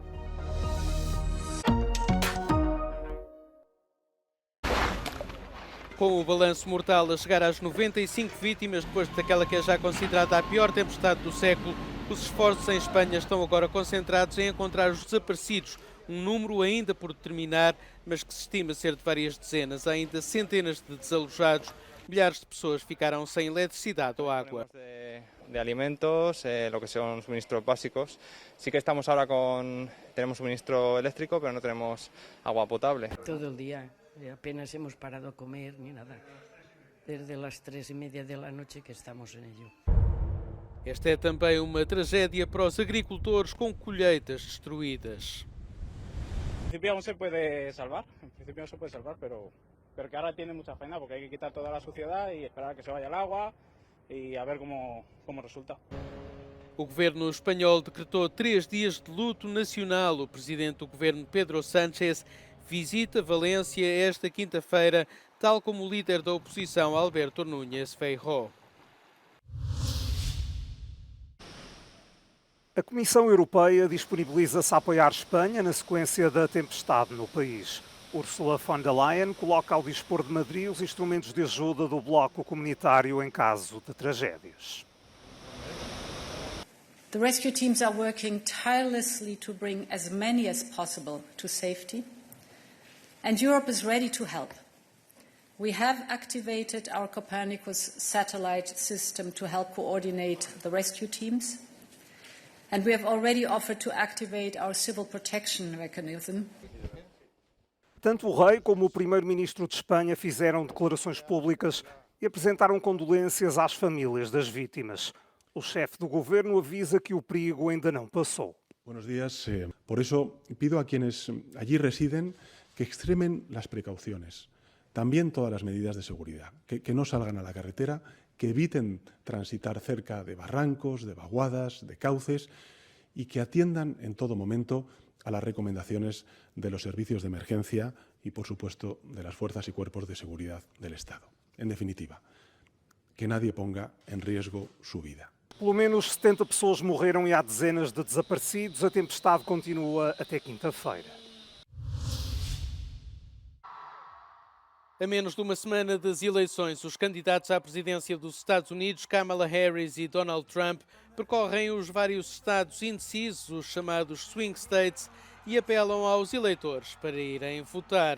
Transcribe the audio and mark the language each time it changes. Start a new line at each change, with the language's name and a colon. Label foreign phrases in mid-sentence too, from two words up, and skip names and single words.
Portuguese: Com o balanço mortal a chegar às 95 vítimas, depois daquela que é já considerada a pior tempestade do século, os esforços em Espanha estão agora concentrados em encontrar os desaparecidos, um número ainda por determinar, mas que se estima ser de várias dezenas. Há ainda centenas de desalojados, milhares de pessoas ficaram sem eletricidade ou água.
Spanish: De alimentos, lo que son suministros básicos. Sí que estamos ahora tenemos suministro eléctrico, pero no tenemos agua potable. Todo el día, apenas hemos parado a comer ni nada. Desde las 3:30 de la noche que estamos en ello.
Portuguese: Esta é também uma tragédia para os agricultores com colheitas destruídas.
Spanish: En principio aún se puede salvar, pero que ahora tiene mucha faena porque hay que quitar toda la suciedad y esperar a que se vaya el agua y a ver cómo resulta.
Portuguese: O governo espanhol decretou 3 dias de luto nacional. O presidente do governo, Pedro Sánchez, visita Valência esta quinta-feira, tal como o líder da oposição, Alberto Núñez Feijóo. A Comissão Europeia disponibiliza-se a apoiar Espanha na sequência da tempestade no país. Ursula von der Leyen coloca ao dispor de Madrid os instrumentos de ajuda do bloco comunitário em caso de tragédias.
English: The rescue teams are working tirelessly to bring as many as possible to safety, and Europe is ready to help. We have activated our Copernicus satellite system to help coordinate the rescue teams, and we have already offered to activate our civil protection mechanism.
Portuguese: Tanto o rei como o primeiro-ministro de Espanha fizeram declarações públicas e apresentaram condolências às famílias das vítimas. O chefe do governo avisa que o perigo ainda não passou.
Spanish: Buenos días. Por eso pido a quienes allí residen que extremen las precauciones, también todas las medidas de seguridad, que no salgan a la carretera, que eviten transitar cerca de barrancos, de vaguadas, de cauces y que atiendan en todo momento a las recomendaciones de los servicios de emergencia y, por supuesto, de las fuerzas y cuerpos de seguridad del Estado. En definitiva, que nadie ponga en riesgo su vida.
Portuguese: Pelo menos 70 pessoas morreram e há dezenas de desaparecidos. A tempestade continua até quinta-feira. A menos de uma semana das eleições, os candidatos à presidência dos Estados Unidos, Kamala Harris e Donald Trump, percorrem os vários estados indecisos, os chamados
English: swing states,
Portuguese: e apelam aos eleitores para irem votar.